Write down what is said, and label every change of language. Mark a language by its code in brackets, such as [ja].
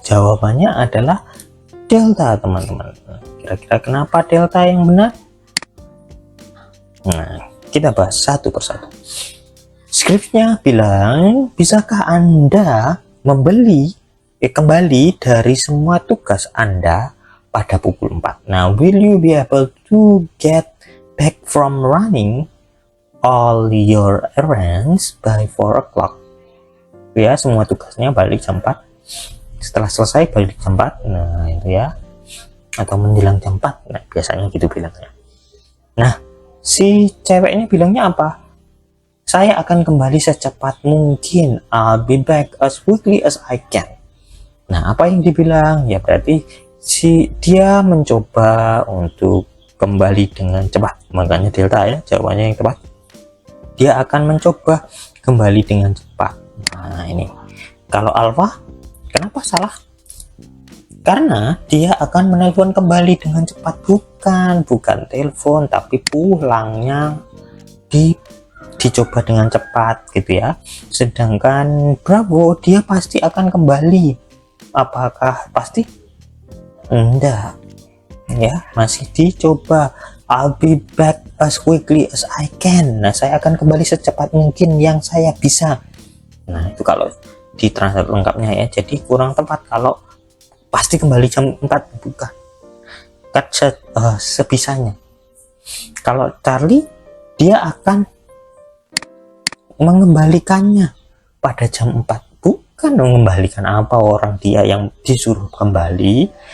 [id] Jawabannya adalah Delta teman-teman. Kira-kira kenapa Delta yang benar? Nah, kita bahas satu persatu. Skripnya bilang, bisakah Anda kembali dari semua tugas Anda pada pukul 4? [en] Nah, will you be able to get back from running all your errands by 4 o'clock? [id] Ya, semua tugasnya balik jam 4. setelah selesai balik jam 4. Nah itu ya, atau menjelang jam 4. Nah biasanya gitu bilangnya. Nah si ceweknya bilangnya apa? Saya akan kembali secepat mungkin. [en] I'll be back as quickly as I can. [id] Nah apa yang dibilang? Ya berarti dia mencoba untuk kembali dengan cepat. Makanya delta ya jawabannya yang tepat. Dia akan mencoba kembali dengan cepat. Nah ini. Kalau alfa, kenapa salah? Karena dia akan menelpon kembali dengan cepat. Bukan telepon, tapi pulangnya dicoba dengan cepat gitu ya. Sedangkan Bravo, dia pasti akan kembali. Apakah pasti? Enggak ya, masih dicoba. [en] I'll be back as quickly as I can. [id] Nah saya akan kembali secepat mungkin yang saya bisa. Nah itu kalau di translate lengkapnya ya. Jadi kurang tepat kalau pasti kembali jam 4, bukan sebisanya. Kalau Charlie, dia akan mengembalikannya pada jam 4, bukan mengembalikan apa, orang dia yang disuruh kembali.